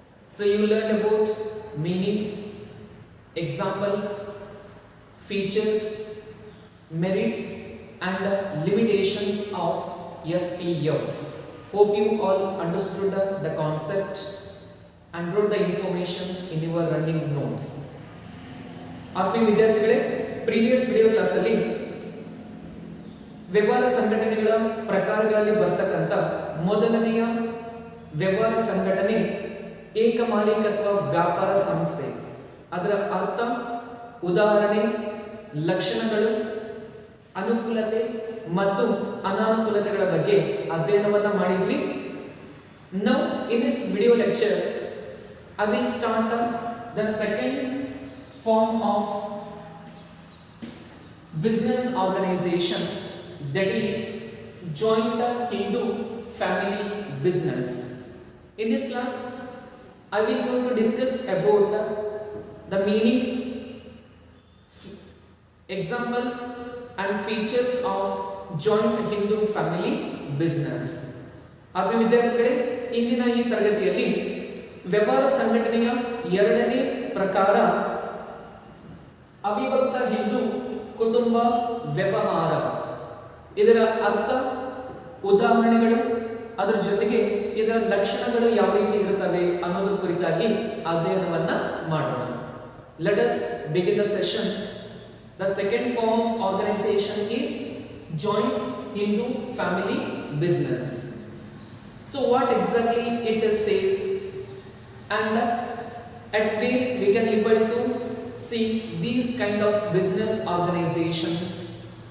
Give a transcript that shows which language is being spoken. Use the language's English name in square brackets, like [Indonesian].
[English] So you learned about meaning, examples, features, merits and limitations of SPF. Hope you all understood the concept and wrote the information in your running notes. [Kannada] ಆತ್ಮೀಯ ವಿದ್ಯಾರ್ಥಿಗಳೇ, previous video ಕ್ಲಾಸಲ್ಲಿ ವ್ಯವಹಾರ ಸಂಘಟನೆಗಳ ಪ್ರಕಾರಗಳಲ್ಲಿ ಬರ್ತಕ್ಕಂಥ ಮೊದಲನೆಯ ವ್ಯವಹಾರ ಸಂಘಟನೆ ಏಕಮಾಲೀಕತ್ವ ವ್ಯಾಪಾರ ಸಂಸ್ಥೆ. ಅದರ ಅರ್ಥ, ಉದಾಹರಣೆ, ಲಕ್ಷಣಗಳು, ಅನುಕೂಲತೆ ಮತ್ತು ಅನಾನುಕೂಲತೆಗಳ ಬಗ್ಗೆ ಅಧ್ಯಯನವನ್ನ ಮಾಡಿದ್ವಿ. [English] Now in this video lecture I will start the second form of business organization, that is joint Hindu family business. In this class I will going to discuss about the meaning, examples and features of joint Hindu family business. [Kannada] ಆತ್ಮೀಯ ವಿದ್ಯಾರ್ಥಿಗಳೇ, ಇಂದಿನ ಈ ತರಗತಿಯಲ್ಲಿ ವ್ಯವಹಾರ ಸಂಘಟನೆಯ ಎರಡನೇ ಪ್ರಕಾರ ಅವಿಭಕ್ತ ಹಿಂದೂ ಕುಟುಂಬ ವ್ಯವಹಾರ, ಇದರ ಅರ್ಥ, ಉದಾಹರಣೆಗಳು, ಅದರ ಜೊತೆಗೆ ಇದರ ಲಕ್ಷಣಗಳು ಯಾವ ರೀತಿ ಇರುತ್ತವೆ ಅನ್ನೋದ್ರ ಕುರಿತಾಗಿ ಅಧ್ಯಯನವನ್ನ ಮಾಡೋಣ. [English] Let us begin the session. The second form of organization is joint Hindu family business. So what exactly it says and at where we can able to see these kind of business organizations?